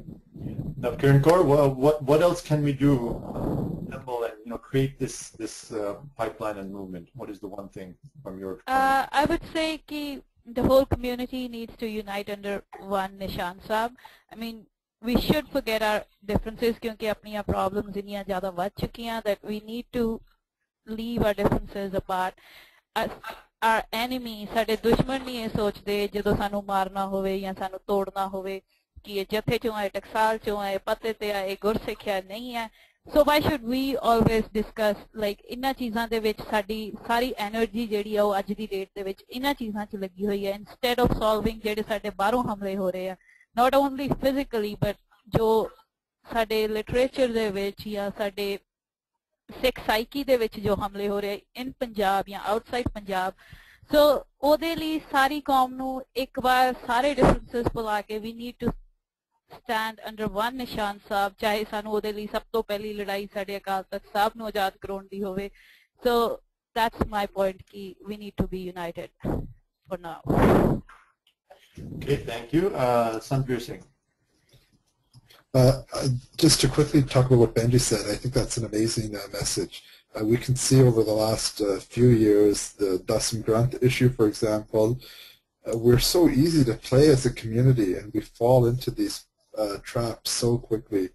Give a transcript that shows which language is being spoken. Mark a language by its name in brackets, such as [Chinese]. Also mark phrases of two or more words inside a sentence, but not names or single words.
[English] Now, Kiran Kaur, what else can we do and create this pipeline and movement? What is the one thing from your? I would say that the whole community needs to unite under one Nishan Sahib. I mean, we should forget our differences because our problems are so [Hindi] ज़्यादा बढ़ चुकी हैं [English] that we need to leave our differences apart. Our enemy, [Punjabi] ਸਾਡੇ ਦੁਸ਼ਮਣ ਨਹੀਂ ਇਹ ਸੋਚਦੇ ਜਦੋਂ ਸਾਨੂੰ ਮਾਰਨਾ ਹੋਵੇ ਜਾਂ ਸਾਨੂੰ ਤੋੜਨਾ ਹੋਵੇ ਕਿ ਇਹ ਜਥੇ ਚੋਂ ਆਏ ਟਕਸਾਲ ਚੋਂ ਆਏ ਪਤੇ ਤੇ ਆਏ ਗੁਰਸਿੱਖ ਹੈ ਨਹੀਂ ਹੈ. [English] So why should we always discuss like [Punjabi] ਇਨ੍ਹਾਂ ਚੀਜ਼ਾਂ ਦੇ ਵਿੱਚ ਸਾਡੀ ਸਾਰੀ ਐਨਰਜੀ ਜਿਹੜੀ ਹੈ ਉਹ ਅੱਜ ਦੀ ਡੇਟ ਦੇ ਵਿੱਚ ਇਨ੍ਹਾਂ ਚੀਜ਼ਾਂ ਚ ਲੱਗੀ ਹੋਈ ਹੈ [English] instead of solving [Punjabi] ਜਿਹੜੇ ਸਾਡੇ ਬਾਹਰੋਂ ਹਮਲੇ ਹੋ ਰਹੇ ਹਨ. [English] Not only physically, but [Punjabi] जो साडे literature दे विच या साडे [English] Sikh psyche [Punjabi] ਦੇ ਵਿੱਚ ਜੋ ਹਮਲੇ ਹੋ ਰਹੇ [English] in Punjab [Punjabi] या [English] outside Punjab. [Punjabi] So ਓਦੇ ਲਈ ਸਾਰੀ ਕੌਮ ਨੂੰ ਇੱਕ ਬਾਰ ਸਾਰੇ differences ਭੁਲਾ ਕੇ [English] we need to stand under one Nishan Sahib. [Punjabi] ਚਾਹੇ ਸਾਨੂੰ ਓਦੇ ਲਈ ਸਭ ਤੋਂ ਪਹਿਲੀ ਲੜਾਈ ਸਾਡੇ ਅਕਾਲ ਤਖ਼ਤ ਸਾਹਿਬ ਨੂੰ ਆਜ਼ਾਦ ਕਰਾਉਣ ਦੀ ਹੋਵੇ. [English] So that's my point. We need to be united for now. Okay, thank you. Sanveer Singh. Just to quickly talk about what Benji said, I think that's an amazing message. We can see over the last few years, the Dasam Grant issue, for example, we're so easy to play as a community, and we fall into these traps so quickly.